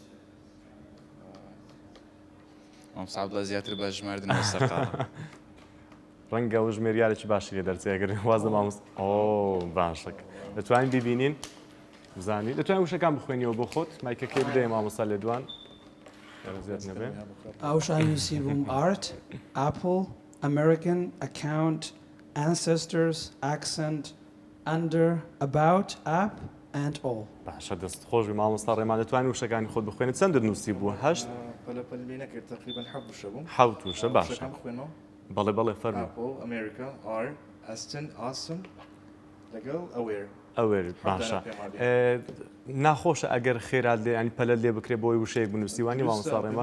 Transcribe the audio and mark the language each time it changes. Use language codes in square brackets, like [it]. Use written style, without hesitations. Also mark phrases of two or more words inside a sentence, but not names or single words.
[ckb] مامۆستا عەبدوڵڵا زیاتر بە ژماردنەوە سەرقاڵە ڕەنگە ئەو ژمێریارێکی باشی لێ دەرچێ ئەگەر واز لە مامۆستا باشەک دەتوانین ببینین بزانین دەتوانین وشەکان بخوێنیەوە بۆ خۆت مایکەکەی بدەیە مامۆستا لێدوان ئەوشان نووسی بووم [en] art, apple, American, account, ancestors, accent, under, about, app and all. [ckb] باشە دەست خۆشی مامۆستا ڕێمان دەتوانین وشەکانی خۆت بخوێنیت چەند نووسی بوو هەشت حەوت وشە باشە بەڵێ بەڵێ فەرموو [en] America, R, Aston, awesome, [ckb] لەگەڵ ئەوێر باشە ناخۆشە ئەگەر خێرات لێ ینی پەلەت لێ بکرێ بۆی وشەیەک بنووسیوانی مامۆستا ڕێمان